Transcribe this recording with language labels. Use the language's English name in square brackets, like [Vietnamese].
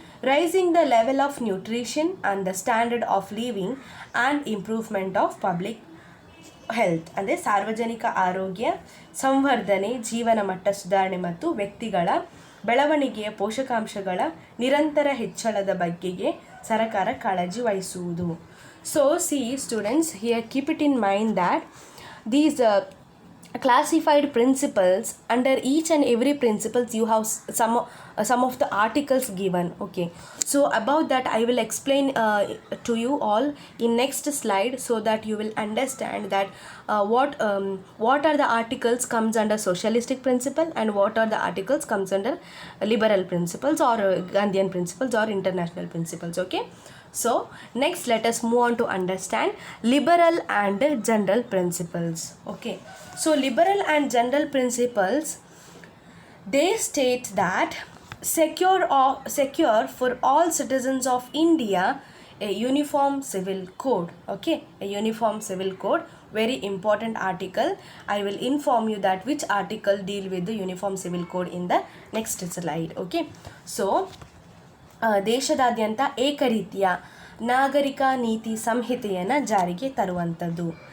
[English] raising the level of nutrition and the standard of living and improvement of public health, [Kannada] ಅಂದರೆ ಸಾರ್ವಜನಿಕ ಆರೋಗ್ಯ ಸಂವರ್ಧನೆ, ಜೀವನ ಮಟ್ಟ ಸುಧಾರಣೆ ಮತ್ತು ವ್ಯಕ್ತಿಗಳ ಬೆಳವಣಿಗೆಯ ಪೋಷಕಾಂಶಗಳ ನಿರಂತರ ಹೆಚ್ಚಳದ ಬಗ್ಗೆಗೆ ಸರ್ಕಾರ ಕಾಳಜಿ ವಹಿಸುವುದು. [English] So see students, here keep it in mind that these classified principles, under each and every principles you have some of the articles given. Okay, so about that I will explain to you all in next slide, so that you will understand that what are the articles comes under socialistic principle and what are the articles comes under liberal principles or Gandhian principles or international principles. Okay, so next let us move on to understand liberal and general principles. Okay, so liberal and general principles, they state that secure for all citizens of India a uniform civil code. Okay, a uniform civil code, very important article. I will inform you that which article deal with the uniform civil code in the next slide. [Kannada] Okay, so ದೇಶದಾದ್ಯಂತ ಏಕರೀತಿಯ ನಾಗರಿಕ ನೀತಿ ಸಂಹಿತೆಯನ್ನು ಜಾರಿಗೆ ತರುವಂಥದ್ದು.